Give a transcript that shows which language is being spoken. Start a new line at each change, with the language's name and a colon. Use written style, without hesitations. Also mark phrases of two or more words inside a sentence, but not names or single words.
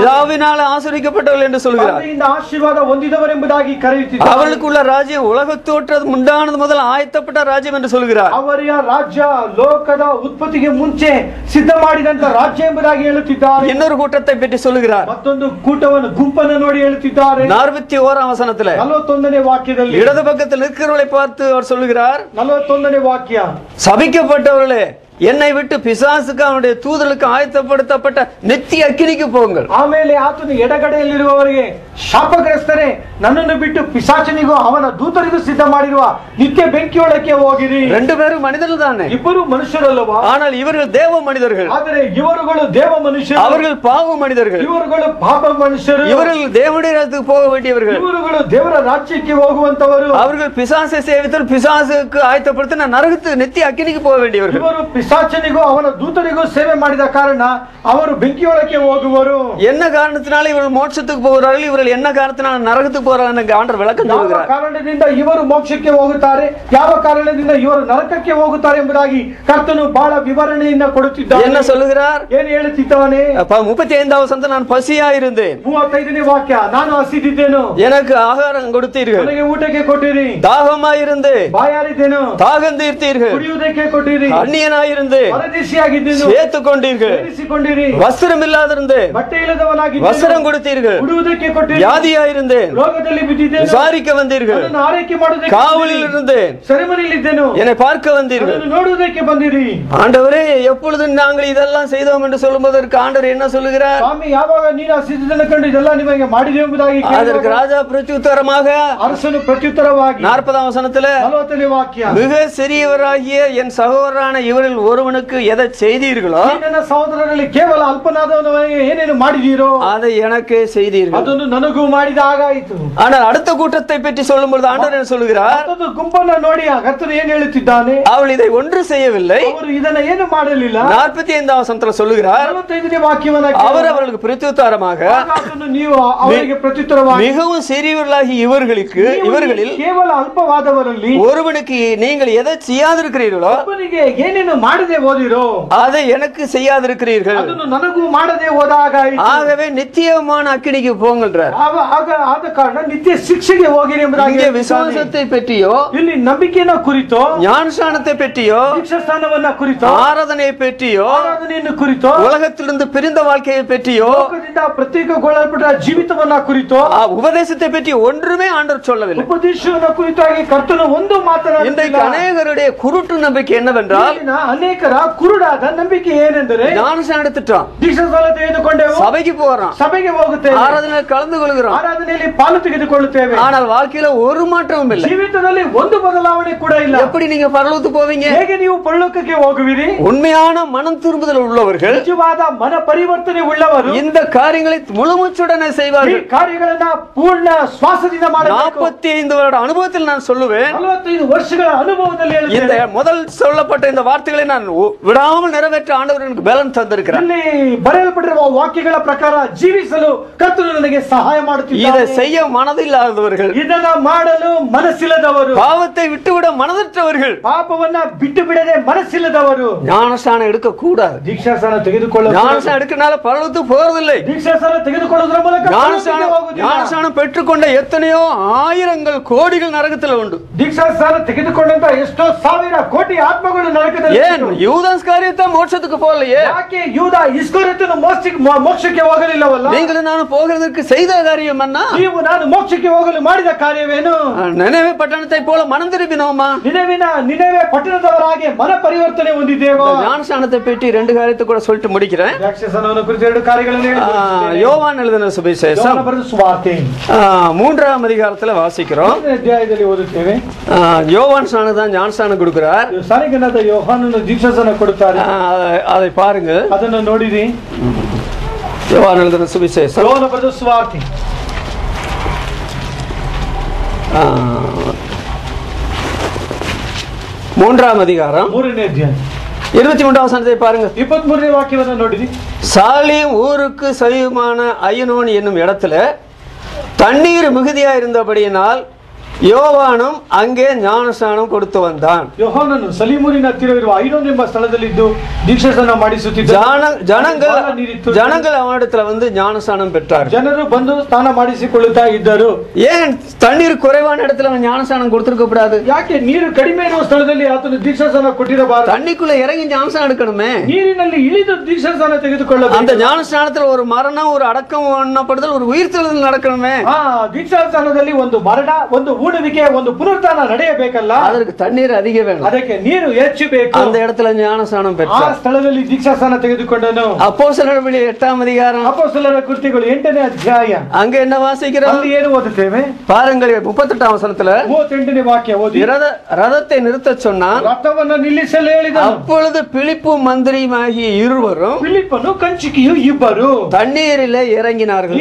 Tamil: பிதாவினால் ஆசீர்வதிக்கப்பட்டவர்கள் என்று சொல்கிறார்.
Kannada: ತಂದೆಯಿಂದ ಆಶೀರ್ವಾದ ಹೊಂದಿದವರೆಂಬುದಾಗಿ ಕರೆಯುತ್ತಿದ್ದಾರೆ.
Tamil: அவர்களுக்குள்ள ராஜ்யம் உலக தோற்றம் உண்டானது முதல் ஆயத்தப்பட்ட ராஜ்யம் என்று சொல்கிறார்.
Kannada: ಅವರ ರಾಜ್ಯ ಲೋಕದ ಉತ್ಪತ್ತಿಗೆ ಮುಂಚೆ ಸಿದ್ಧ ಮಾಡಿದಂತ ರಾಜ್ಯ ಎಂಬುದಾಗಿ ಹೇಳುತ್ತಿದ್ದಾರೆ.
Tamil: இன்னொரு கூட்டத்தை பற்றி சொல்கிறார்.
Kannada: ಮತ್ತೊಂದು ಗುಂಪನ್ನು ನೋಡಿ ಹೇಳುತ್ತಿದ್ದಾರೆ.
Tamil: 41ஆம் வசனத்திலே
Kannada: 41ನೇ ವಾಕ್ಯದಲ್ಲಿ
Tamil: இடது பக்கத்தில் நிற்கிறவர்களை பார்த்து அவர் சொல்கிறார்,
Kannada: 41ನೇ ವಾಕ್ಯ,
Tamil: சபிக்கப்பட்டவர்களே, என்னை விட்டு பிசாசுக்கு அவனுடைய தூதர்களுக்கு ஆயத்தப்படுத்தப்பட்ட நித்திய அக்கினிக்கு போங்கள்.
Kannada: ಆಮೇಲೆ ಆತನು ಎಡಗಡೆಯಲ್ಲಿರುವವರಿಗೆ, ಶಾಪಗ್ರಸ್ತರೇ, ನನ್ನನ್ನು ಬಿಟ್ಟು ಪಿಶಾಚನಿಗೂ ಅವನ ದೂತರಿಗೂ ಸಿದ್ಧ ಮಾಡಿರುವ ನಿತ್ಯ ಬೆಂಕಿಯೊಳಕ್ಕೆ ಹೋಗಿರಿ.
Tamil: ரெண்டு பேரும் மனிதர்கள் தானே,
Kannada: ಇಬ್ಬರು ಮನುಷ್ಯರಲ್ಲವಾ?
Tamil: ஆனால் இவர்கள் தேவ மனிதர்கள்,
Kannada: ಆದರೆ ಇವರುಗಳು ದೇವ ಮನುಷ್ಯರು,
Tamil: அவர்கள் பாவ மனிதர்கள்,
Kannada: ಇವರುಗಳು ಪಾಪ ಮನುಷ್ಯರು,
Tamil: இவர்கள் தேவனுடைய ராஜ்யத்துக்கு போக வேண்டியவர்கள்,
Kannada: ಇವರುಗಳು ದೇವರ ರಾಜ್ಯಕ್ಕೆ ಹೋಗುವಂತವರು,
Tamil: அவர்கள் பிசாசை சேவித்தல் பிசாசுக்கு ஆயத்தப்படுத்தின நரகத்துக்கு நித்திய அக்கினிக்கு போக வேண்டியவர்கள்.
Kannada: ಇವರು ಪಿಶಾಚನಿಗೂ ಅವನ ದೂತರಿಗೂ ಸೇವೆ ಮಾಡಿದ ಕಾರಣ ಅವರು ಬೆಂಕಿಯೊಳಕ್ಕೆ ಹೋಗುವರು.
Tamil: என்ன காரணத்தினால இவர்கள் மோட்சத்துக்கு போகிறார்கள், இவர்கள் என்ன காரணத்தினால நரகத்துக்கு போறாங்க ஆண்டவர் விளக்கம் சொல்கிறார்.
Kannada: ಯಾವ ಕಾರಣದಿಂದ ಇವರು ಮೋಕ್ಷಕ್ಕೆ ಹೋಗುತ್ತಾರೆ, ಯಾವ ಕಾರಣದಿಂದ ಇವರು ನರಕಕ್ಕೆ ಹೋಗುತ್ತಾರೆ ಎಂಬುದಾಗಿ ಕರ್ತನು ಬಹಳ ವಿವರಣೆಯಿಂದ ಕೊಡುತ್ತಿದ್ದಾನೆ.
Tamil: என்ன சொல்லுகிறார்?
Kannada: ಏನು ಹೇಳುತ್ತಿದ್ದಾನೆ?
Tamil: 35வது வசனம், நான் பசியா இருந்தேன்,
Kannada: 35ನೇ ವಾಕ್ಯ, ನಾನು ಹಸಿದಿದ್ದೇನು,
Tamil: எனக்கு ஆகாரம் கொடுத்தீர்கள்,
Kannada: ನನಗೆ ಊಟಕ್ಕೆ ಕೊಟ್ಟಿರಿ,
Tamil: தாகமாயிருந்து
Kannada: ಬಾಯಾರಿದ್ದೇನು,
Tamil: தாகம் தீர்த்தீர்கள்,
Kannada: ಕುಡಿಯುವುದಕ್ಕೆ ಕೊಟ್ಟಿರಿ,
Tamil: அந்நியனாயிருந்து பரதேசியாயிருந்தேன்,
Kannada: ಪರದೇಶಿಯಾಗಿದ್ದೆನು,
Tamil: சேர்த்து கொண்டீர்கள்.
Kannada: ಸೇರಿಸಿಕೊಂಡಿರಿ.
Tamil: வஸ்திரம் இல்லாதிருந்தேன்,
Kannada: ಬಟ್ಟೆ ಇಲ್ಲದವನಾಗಿದ್ದೆನು,
Tamil: வஸ்திரம் கொடுத்தீர்கள்.
Kannada: ಉಡುವುದಕ್ಕೆ ಕೊಟ್ಟಿರಿ.
Tamil: வியாதியாயிருந்தேன்,
Kannada: ರೋಗದಲ್ಲಿ ಬಿದ್ದಿದ್ದೆನು,
Tamil: விசாரிக்க வந்தீர்கள்.
Kannada: ಅದನ್ನು ಆರೈಕೆ ಮಾಡುವುದಕ್ಕೆ
Tamil: காவலில் இருந்தேன்,
Kannada: ಸೆರೆಮನೆಯಲ್ಲಿದ್ದೆನು,
Tamil: என்னை பார்க்க வந்தீர்கள்.
Kannada: ಅದನ್ನು ನೋಡುವುದಕ್ಕೆ ಬಂದಿರಿ.
Tamil: ஆண்டவரே, எப்பொழுது நாங்கள் இதெல்லாம் செய்தோம் என்று சொல்லும்போதற்கு ஆண்டவர் என்ன சொல்லுகிறார்?
Kannada: ಸ್ವಾಮಿ, ಯಾವಾಗ ನೀನು ಆ ಸಿದ್ಧತೆಯನ್ನು ಕಂಡು ಇದೆಲ್ಲ ನಿಮಗೆ ಮಾಡಿದೆ ಎಂಬುದಾಗಿ
Tamil: அதற்கு ராஜா பிரத்யுத்தரமாக
Kannada: ಅರಸನು ಪ್ರತ್ಯುತ್ತರವಾಗಿ
Tamil: 40ஆம் வசனத்துல
Kannada: 40ನೇ ವಾಕ್ಯ,
Tamil: மிக சிறியவராகிய என் சகோதரரான இவரில் ஒருவனுக்கு எதை செய்தீர்களோ
Kannada: ನನ್ನ ಸಹೋದರರಲ್ಲಿ ಕೇವಲ ಅಲ್ಪನಾದವನಿಗೆ ಏನೇನು ಮಾಡಿದೀರೋ
Tamil: அதை எனக்கே செய்தீர்கள்.
Kannada: ಅದನ್ನು ನನಗೂ ಮಾಡಿದ ಹಾಗಾಯಿತು.
Tamil: ஆனால் அடுத்த கூட்டத்தை பற்றி சொல்லும் பொழுது ஆண்டவர் என்ன சொல்லுகிறார்?
Kannada: ಮತ್ತೊಂದು ಗುಂಪನ್ನು ನೋಡಿ ಆ ಕರ್ತನು ಏನು ಹೇಳುತ್ತಿದ್ದಾನೆ?
Tamil: அவள் இதை ஒன்று செய்யவில்லை.
Kannada: ಅವರು ಇದನ್ನ ಏನು ಮಾಡಲಿಲ್ಲ.
Tamil: 45ஆம் வசனத்துல சொல்லுகிறார்,
Kannada: 45ನೇ ವಾಕ್ಯವನ್ನ
Tamil: அவர் அவர்களுக்கு பிரத்யுத்தரமாக
Kannada: ನೀವು ಅವರಿಗೆ ಪ್ರತ್ಯುತ್ತರವಾಗಿ
Tamil: மிகவும் சிறியவர்களாகி இவர்களில்
Kannada: ಕೇವಲ ಅಲ್ಪವಾದವರಲ್ಲಿ
Tamil: ஒருவனுக்கு நீங்கள் எதை செய்யாதிருக்கிறீர்களோ
Kannada: ಒಬ್ಬನಿಗೆ ಏನೇನು ಮಾಡದೆ ಹೋದಿರೋ
Tamil: அதை எனக்கு செய்யாதிருக்கிறீர்கள்.
Kannada: ಅದನ್ನು ನನಗೂ ಮಾಡದೆ ಹೋದಾಗ
Tamil: ஆகவே நித்தியமான அக்கினிக்கு போங்கன்றார்.
Kannada: ಆದ ಕಾರಣ ನಿತ್ಯ ಶಿಕ್ಷೆಗೆ ಹೋಗಿರಿ ಎಂಬುದಾಗಿ
Tamil: இங்கே விசுவாசத்தை பற்றியோ
Kannada: ಇಲ್ಲಿ ನಂಬಿಕೆಯ ಕುರಿತೋ
Tamil: ஞானஸ்நானத்தை பற்றியோ
Kannada: ದೀಕ್ಷಾಸ್ನಾನವನ್ನ ಕುರಿತೋ
Tamil: ஆராதனை பற்றியோ
Kannada: ಆರಾಧನೆಯನ್ನು ಕುರಿತೋ
Tamil: உலகத்திலிருந்து பிரிந்த வாழ்க்கையை பற்றியோ
Kannada: ಲೋಕದಿಂದ ಪ್ರತ್ಯೇಕಗೊಳ್ಳಲ್ಪಟ್ಟ ಜೀವಿತವನ್ನ ಕುರಿತೋ
Tamil: உபதேசத்தை பற்றி ஒன்றுமே ஆண்டவர் சொல்லவில்லை.
Kannada: ಉಪದೇಶವನ್ನ ಕುರಿತಾಗಿ ಕರ್ತನು ಒಂದು ಮಾತನಾಡಿಲ್ಲ.
Tamil: இன்றைக்கு அநேகருடைய குருட்டு நம்பிக்கை என்னவென்றால்,
Kannada: ಅನೇಕರ ಕುರುಡಾದ ನಂಬಿಕೆ ಏನೆಂದರೆ
Tamil: ஞானஸ்நானம் எடுத்துட்டோம்,
Kannada: ದೀಕ್ಷಾಸ್ನಾನ ತೆಗೆದುಕೊಂಡೆವು,
Tamil: சபைக்கு போறோம்,
Kannada: ಸಭೆಗೆ ಹೋಗುತ್ತೇವೆ,
Tamil: ஆராதனை கலந்து கொள்கிறோம்,
Kannada: ಆರಾಧನೆಯಲ್ಲಿ ಪಾಲು ತೆಗೆದುಕೊಳ್ಳುತ್ತೇವೆ,
Tamil: ஆனால் வாழ்க்கையில ஒரு மாற்றமும் இல்லை.
Kannada: ಜೀವಿತದಲ್ಲಿ ಒಂದು ಬದಲಾವಣೆ ಕೂಡ ಇಲ್ಲ.
Tamil: எப்படி நீங்க பரலோகத்துக்கு போவீங்க?
Kannada: ಹೇಗೆ ನೀವು ಪರಲೋಕಕ್ಕೆ ಹೋಗುವಿರಿ?
Tamil: உண்மையான மனம் திரும்புதல் உள்ளவர்கள்
Kannada: ನಿಜವಾದ ಮನ ಪರಿವರ್ತನೆ ಉಳ್ಳವರು
Tamil: இந்த காரியங்களை முழுமுச்சுடனே
Kannada: ಈ
Tamil: செய்வார்கள்.
Kannada: ಕಾರ್ಯಗಳನ್ನ ಪೂರ್ಣ ಶ್ವಾಸದಿಂದ ಮಾಡಬೇಕು.
Tamil: 45 வருட அனுபவத்தில் நான் சொல்லுவேன்,
Kannada: 45 ವರ್ಷಗಳ ಅನುಭವದಲ್ಲಿ
Tamil: இந்த
Kannada: ಹೇಳುತ್ತೇನೆ.
Tamil: முதல் சொல்லப்பட்ட இந்த வார்த்தைகளை நான் விடாமல் நிறைவேற்ற ஆண்டவர் எனக்கு பலன் தந்திருக்கிறார்.
Kannada: ಇಲ್ಲಿ ಬರೆಯಲ್ಪಟ್ಟಿರುವ ವಾಕ್ಯಗಳ ಪ್ರಕಾರ ಜೀವಿಸಲು ಕರ್ತನು ನನಗೆ ಸಹಾಯ
Tamil: இதை
Kannada: ಮಾಡುತ್ತಿದ್ದಾನೆ.
Tamil: செய்ய மனதில்லாதவர்கள்,
Kannada: ಇದನ್ನ ಮಾಡಲು ಮನಸ್ಸಿಲ್ಲದವರು,
Tamil: பாவத்தை விட்டுவிட மனதற்றவர்கள்
Kannada: ಪಾಪವನ್ನ ಬಿಟ್ಟು ಬಿಡದೆ ಮನಸ್ಸಿಲ್ಲದವರು
Tamil: ஞானஸ்நானம் எடுக்க கூடாது.
Kannada: ದೀಕ್ಷಾಸ್ನಾನ ತೆಗೆದುಕೊಳ್ಳಲು
Tamil: ஞானஸ்நானம் எடுக்கனால பரலோகத்துக்கு போறதில்லை.
Kannada: ದೀಕ್ಷಾಸ್ನಾನ ತೆಗೆದುಕೊಳ್ಳುವುದರ ಮೂಲಕ ಪರಲೋಕಕ್ಕೆ ಹೋಗುವುದಿಲ್ಲ.
Tamil: ஞானஸ்நானம் பெற்றுக்கொண்ட எத்தனையோ ஆயிரங்கள் கோடிகள் நரகத்தில் உண்டு.
Kannada: ದೀಕ್ಷಾಸ್ನಾನ ತೆಗೆದುಕೊಂಡಂತ ಎಷ್ಟೋ ಸಾವಿರ ಕೋಟಿ ಆತ್ಮಗಳು ನರಕದಲ್ಲಿ
Tamil: ஏன் யூதாஸ் காரியத்தை மோட்சத்துக்கு போகலையே?
Kannada: ಯಾಕೆ ಯೂದ ಇಸ್ಕರಿಯೋತನು ಮೋಕ್ಷಕ್ಕೆ ಹೋಗಲಿಲ್ಲವಲ್ಲ?
Tamil: நீங்களும் நானும் போகிறதற்கு செய்த காரியம் என்ன?
Kannada: ನೀವು ನಾನು ಮೋಕ್ಷಕ್ಕೆ ಹೋಗಲು ಮಾಡಿದ ಕಾರ್ಯವೇನು?
Tamil: நினைவே பட்டணத்தை போல மனம் திரும்பினோமா?
Kannada: ನಿನೆವೆ ಪಟ್ಟಣದವರಾಗಿ ಮನ ಪರಿವರ್ತನೆ ಹೊಂದಿದ್ದೇವೋ?
Tamil: ஞானஸ்நானத்தை பற்றி 2 காரியத்தை கூட சொல்லிட்டு முடிக்கிறேன்.
Kannada: ದ್ರಾಕ್ಷಾರಸವನ್ನು ಕುರಿತು 2 ಕಾರ್ಯಗಳನ್ನು ಹೇಳಿ
Tamil: யோவான் எழுதின சுவிசேஷம்
Kannada: ಬರೆದ ಸುವಾರ್ತೆ
Tamil: 3ஆம் அதிகாரத்துல வாசிக்கிறோம்.
Kannada: ಅಧ್ಯಾಯದಲ್ಲಿ ಓದುತ್ತೇವೆ.
Tamil: யோவான் ஸ்நானம் தான் ஞானஸ்நானம் கொடுக்கிறார்.
Kannada: ಸಾರಿಗನಾದ ಯೋಹಾನನು ದೀಕ್ಷಾಸ್ನಾನ ಕೊಡುತ್ತಾರೆ.
Tamil: அதை பாருங்க,
Kannada: ಅದನ್ನು ನೋಡಿರಿ.
Tamil: யோவான் எழுதின சுவிசேஷம்
Kannada: ಯೋಹಾನ ಬರೆದ ಸುವಾರ್ತೆ
Tamil: 3ஆம் அதிகாரம்
Kannada: 3ನೇ ಅಧ್ಯಾಯ
Tamil: 23ஆம் வசனத்தை பாருங்க.
Kannada: 23ನೇ ವಾಕ್ಯವನ್ನು ನೋಡಿರಿ.
Tamil: சாலிம் ஊருக்கு சமீபமான ஐயனோன் என்னும் இடத்துல தண்ணீர் மிகுதியா இருந்தபடியினால் யோவானும் அங்கே ஞானஸ்நானம் கொடுத்து வந்தான்.
Kannada: ಯೋಹಾನನು ಸಲೀಮೂರಿನ ಹತ್ತಿರವಿರುವ ಐನೋನ್ ಎಂಬ ಸ್ಥಳದಲ್ಲಿದ್ದು ದೀಕ್ಷಾಸ್ನಾನ ಮಾಡಿಸುತ್ತಿದ್ದ.
Tamil: ஜனங்கள் அவனிடத்துல வந்து ஞானஸ்நானம் பெற்றார்கள்.
Kannada: ಜನರು ಬಂದು ಸ್ನಾನ ಮಾಡಿಸಿಕೊಳ್ಳುತ್ತಾ ಇದ್ದರು.
Tamil: ஏன் தண்ணீர் குறைவான இடத்துல அவன் ஞானஸ்நானம் கொடுத்திருக்க கூடாது?
Kannada: ಯಾಕೆ ನೀರು ಕಡಿಮೆ ಇರುವ ಸ್ಥಳದಲ್ಲಿ ಆತನು ದೀಕ್ಷಾಸ್ನಾನ ಕೊಟ್ಟಿರಬಾರದು?
Tamil: தண்ணிக்குள்ள இறங்கி ஞானஸ்நானம் எடுக்கணுமே.
Kannada: ನೀರಿನಲ್ಲಿ ಇಳಿದು ದೀಕ್ಷಾಸ್ನಾನ ತೆಗೆದುಕೊಳ್ಳಬೇಕು.
Tamil: அந்த ஞானஸ்நானத்துல ஒரு மரணம், ஒரு அடக்கம் பண்ணப்படுதல், ஒரு உயிர்த்தெழுதல் நடக்கணுமே.
Kannada: ದೀಕ್ಷಾಸ್ನಾನದಲ್ಲಿ ಒಂದು ಮರಣ, ಒಂದು ಉಣುವಿಕೆ, ಒಂದು ಪುನರುತ್ಥಾನ ನಡೆಯಬೇಕಲ್ಲ? ಅದಕ್ಕೆ ತಣ್ಣೀರು ಅಧಿಕ ಬೇಕು, ಅದಕ್ಕೆ ನೀರು ಹೆಚ್ಚು ಬೇಕು.
Tamil: அந்த இடத்துல ஞானஸ்நானம்
Kannada: ಆ
Tamil: பெற்றார்.
Kannada: ಸ್ಥಳದಲ್ಲಿ ದೀಕ್ಷಾಸ್ನಾನ ತೆಗೆದುಕೊಂಡನು.
Tamil: அப்போஸ்தலர் நடவடிக்கை 8ஆம் அதிகாரம்
Kannada: ಅಪೊಸ್ತಲರ ಕೃತ್ಯಗಳು 8ನೇ ಅಧ್ಯಾಯ.
Tamil: அங்க என்ன வாசிக்கிறோம்?
Kannada: ಅಲ್ಲಿ ಏನು ಓದುತ್ತೇವೆ?
Tamil: பாருங்கள், 38ஆம் வசனத்துல
Kannada: 38ನೇ ವಾಕ್ಯ ಓದಿ.
Tamil: ரதத்தை நிறுத்த சொன்னான்,
Kannada: ರಥವನ್ನು ನಿಲ್ಲಿಸಲು ಹೇಳಿದನು.
Tamil: அப்பொழுது பிலிப்பு மந்திரியுமாகிய இருவரும்
Kannada: ಫಿಲಿಪ್ಪನು ಕಂಚುಕಿಯು ಇಬ್ಬರು
Tamil: தண்ணீரிலே இறங்கினார்கள்.